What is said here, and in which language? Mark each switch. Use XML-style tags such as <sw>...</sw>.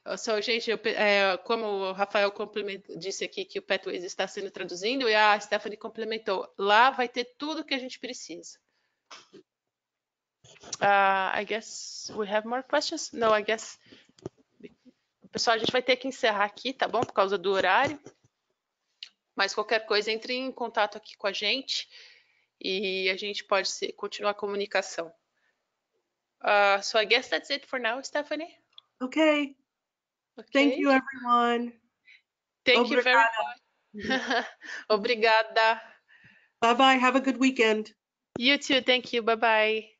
<pt>So, gente, como o Rafael disse aqui que o Pathways está sendo traduzindo, e a Stephanie complementou, lá vai ter tudo que a gente precisa.</pt> <en>I guess we have more questions? No, I guess...</en> <pt>Pessoal, a gente vai ter que encerrar aqui, tá bom? Por causa do horário. Mas qualquer coisa, entre em contato aqui com a gente e a gente pode continuar a comunicação.</pt> <en>So I guess that's it for now, Stephanie. Okay. Thank you, everyone. Thank you very much.</en> <pt>Obrigada.</pt> <en>Bye-bye. Have a good weekend. You too. Thank you. Bye-bye.</en>